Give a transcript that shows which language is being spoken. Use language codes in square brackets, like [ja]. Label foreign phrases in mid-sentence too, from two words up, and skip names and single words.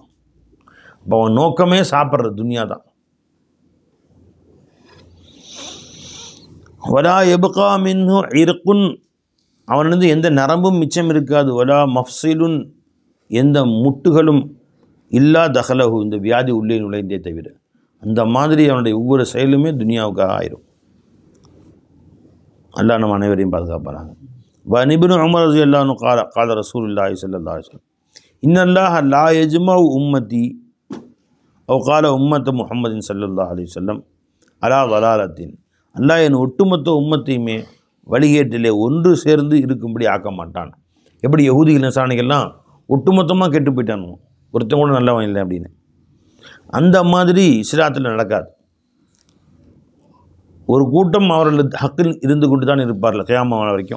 [ta] அப்போ அவன் நோக்கமே சாப்பிட்ற துனியா தான். [ar] ولا يبقى منه عرق, [ta] அவனிருந்து எந்த நரம்பும் மிச்சம் இருக்காது. [ar] ولا مفصل, [ta] எந்த முட்டுகளும் இல்லா தகலஹு, இந்த வியாதி உள்ளே நுழைந்தே தவிர. அந்த மாதிரி அவனுடைய ஒவ்வொரு செயலுமே துனியாவுக்காக ஆயிரும். அல்லாஹ் நம்ம அனைவரையும் பாதுகாப்பாங்க. [ar] ابن عمر رضي الله عنه قال رسول الله صلى الله عليه وسلم إن الله لا يجمع أمتي أو قال أمة محمد صلى الله عليه وسلم على ضلالة. [ta] அல்லாஹ் என் ஒட்டுமொத்த உம்மத்தையுமே வழிகேட்டிலே ஒன்று சேர்ந்து இருக்கும்படி ஆக்க மாட்டான். எப்படி யஹூதிகள் நசானிகள்லாம் ஒட்டுமொத்தமாக கெட்டு போயிட்டானோ, ஒருத்தன் கூட நல்லவன் இல்லை அப்படின்னு. அந்த மாதிரி இஸ்லாத்தில் நடக்காது. ஒரு கூட்டம் அவர்கள் ஹக்கில் இருந்து கொண்டு தான் இருப்பார்கள் கியாமத் வரைக்கும்.